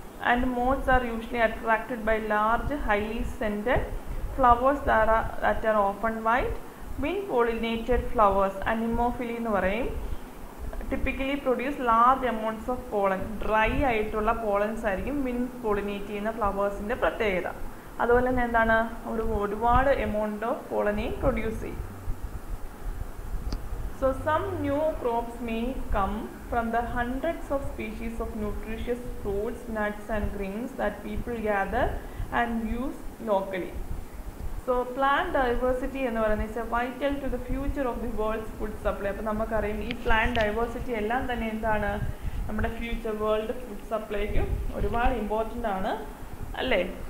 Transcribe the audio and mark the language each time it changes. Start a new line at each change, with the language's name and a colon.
English: And moths are usually attracted by large highly scented flowers that are often white. Wind pollinated flowers anemophily
Malayalam: എന്ന് പറയും.
English: typically produce large amounts of pollen.
Malayalam: Dry ആയിട്ടുള്ള pollens ആയിരിക്കും wind pollinate ചെയ്യുന്ന ഫ്ലവേഴ്സിൻ്റെ പ്രത്യേകത. അതുപോലെ തന്നെ എന്താണ് ഒരുപാട് എമൗണ്ട് ഓഫ് പോളനെയും പ്രൊഡ്യൂസ് ചെയ്യും.
English: So some new crops may come from the hundreds of species of nutritious fruits, nuts and grains that people gather and use locally. So plant diversity
Malayalam: എന്ന് പറയുന്നത്
English: is vital to the future of the world's food supply.
Malayalam: അപ്പോൾ നമുക്കറിയാം ഈ plant diversity എല്ലാം തന്നെ എന്താണ് നമ്മുടെ future world food സപ്ലൈക്ക് ഒരുപാട് ഇമ്പോർട്ടൻ്റ് ആണ് അല്ലേ.